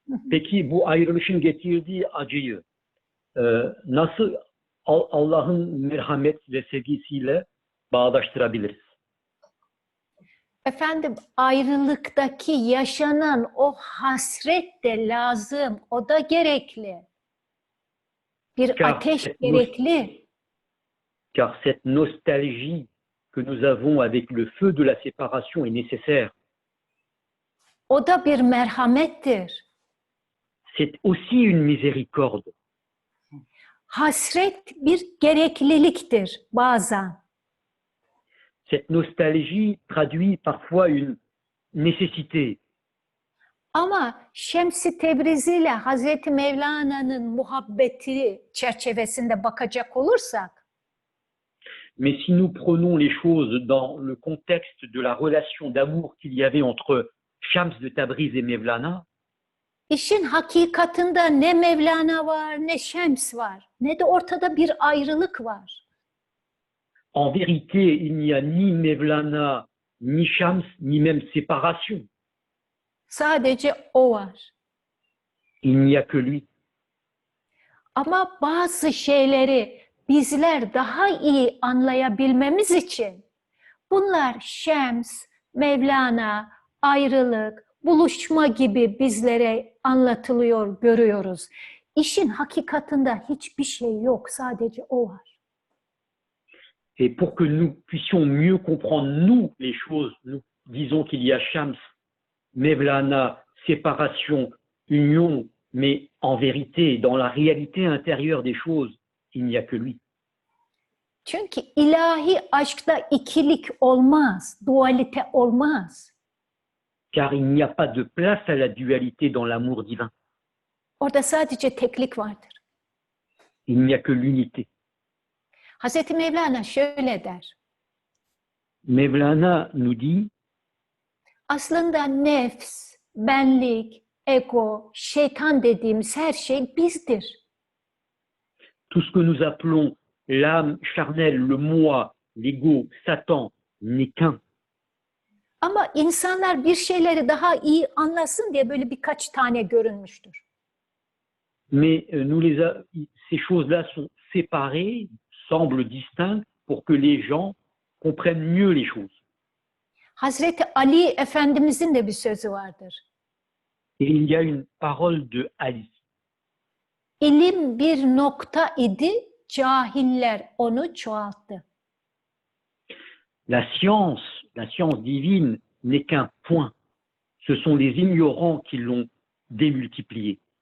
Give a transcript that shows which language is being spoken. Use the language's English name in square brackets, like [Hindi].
[Turkish] Peki bu ayrılışın getirdiği acıyı nasıl Allah'ın merhamet ve sevgisiyle bağdaştırabiliriz? Efendim, ayrılıktaki yaşanan o hasret de lazım, o da gerekli. Bir ateş gerekli. [French] Car cette nostalgie que nous avons avec le feu de la séparation est nécessaire. [Turkish] O da bir merhamettir. [French] C'est aussi une miséricorde. [Turkish] Hasret bir gerekliliktir bazen. [French] Cette nostalgie traduit parfois une nécessité. [Turkish] Ama Şems-i Tebrizi ile Hazreti Mevlana'nın muhabbeti çerçevesinde bakacak olursak, [French] Mais si nous prenons les choses dans le contexte de la relation d'amour qu'il y avait entre Shams de Tabriz et Mevlana, [Turkish] İşin hakikatında ne Mevlana var, ne Şems var, ne de ortada bir ayrılık var. [French] en vérité, il n'y a ni Mevlana, ni Shams, ni même séparation. [Turkish] Sadece o var. [French] Il n'y a que lui. [Turkish] Ama bazı şeyleri bizler daha iyi anlayabilmemiz için bunlar Şems, Mevlana, ayrılık, buluşma gibi bizlere anlatılıyor, görüyoruz. İşin hakikatında hiçbir şey yok, sadece o var. [French] Et pour que nous puissions mieux comprendre, nous, les choses, nous disons qu'il y a Shams, Mevlana, séparation, union, mais en vérité, dans la réalité intérieure des choses, il n'y a que lui. [Turkish] Çünkü ilahi aşkta ikilik olmaz, dualite olmaz. [French] Car il n'y a pas de place à la dualité dans l'amour divin. [Turkish] Orada sadece teklik vardır. [French] Il n'y a que l'unité. [Turkish] Hazreti Mevlana şöyle der. [French] Mevlana nous dit, [Turkish] Aslında nefs, benlik, ego, şeytan dediğimiz her şey bizdir. [French] tout ce que nous appelons l'âme charnelle, le moi, l'ego, Satan, n'est qu'un. [Turkish] Ama insanlar bir şeyleri daha iyi anlasın diye böyle birkaç tane görünmüştür. [French] Mais ces choses-là sont séparées, semblent distinctes pour que les gens comprennent mieux les choses. [Turkish] Hazreti Ali Efendimizin de bir sözü vardır. [French] Et il y a une parole de Ali. [Turkish] İlim bir nokta idi, cahiller onu çoğalttı. [French] La science divine n'est qu'un point. Ce sont les ignorants qui l'ont démultiplié.